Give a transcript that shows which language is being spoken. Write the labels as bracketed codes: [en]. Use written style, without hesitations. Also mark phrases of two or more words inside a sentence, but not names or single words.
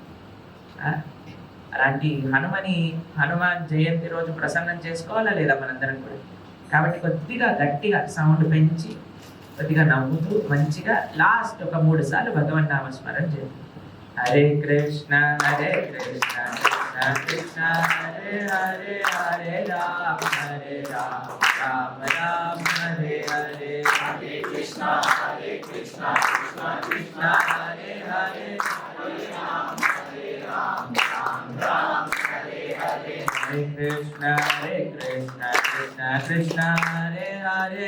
[te] అలాంటి హనుమాన్ జయంతి రోజు ప్రసన్నం చేసుకోవాలా లేదా మనందరం కూడా? కాబట్టి కొద్దిగా గట్టిగా సౌండ్ పెంచి, కొద్దిగా నవ్వుతూ మంచిగా లాస్ట్ ఒక 3 సార్లు భగవన్ నామస్మరణ చేయండి. [sa] हरे कृष्ण कृष्ण कृष्ण हरे हरे, हरे राम राम राम हरे हरे, हरे कृष्ण कृष्ण कृष्ण हरे हरे, हरे राम राम राम हरे हरे, हरे कृष्ण कृष्ण कृष्ण हरे हरे,